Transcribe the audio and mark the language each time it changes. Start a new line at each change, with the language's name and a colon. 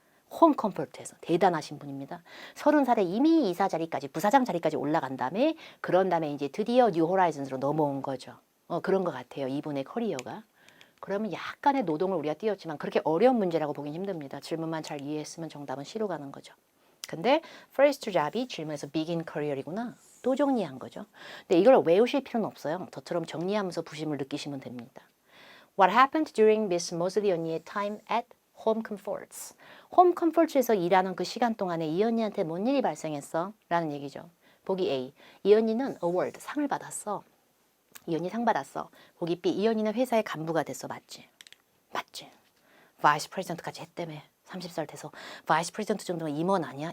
Korean: 홈 컴포트에서 대단하신 분입니다. 30살에 이미 이사 자리까지 부사장 자리까지 올라간 다음에 그런 다음에 이제 드디어 뉴 호라이즌스로 넘어온 거죠. 그런 것 같아요. 이분의 커리어가. 그러면 약간의 노동을 우리가 띄웠지만 그렇게 어려운 문제라고 보긴 힘듭니다. 질문만 잘 이해했으면 정답은 C로 가는 거죠. 근데 first job이 질문에서 begin career이구나. 또 정리한 거죠. 근데 이걸 외우실 필요는 없어요. 저처럼 정리하면서 부심을 느끼시면 됩니다.
English: What happened during Miss Mosley
Korean: 언니의
English: time at Home Comforts?
Korean: 홈 컴포트에서 일하는 그 시간 동안에 이 언니한테 뭔 일이 발생했어? 라는 얘기죠. 보기 A. 이 언니는 award, 상을 받았어. 이 언니 상 받았어. 보기 B. 이 언니는 회사의 간부가 됐어. 맞지? 맞지? 바이스 프레지던트까지 했다며. 30살 돼서 바이스 프레지던트 정도면 임원 아니야?